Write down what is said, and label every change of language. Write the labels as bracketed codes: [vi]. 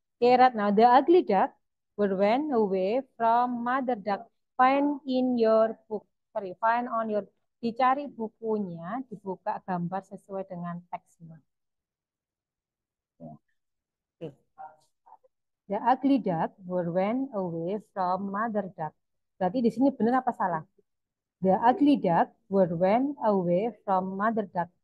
[en] Okay, right now the ugly duck went away from mother duck. Find in your book. Sorry, find on your. [id] Dicari bukunya, dibuka gambar sesuai dengan teksnya. Yeah. Okay. [en] The ugly duck went away from mother duck. [id] Berarti di sini benar apa salah? [en] The ugly duck went away from mother duck.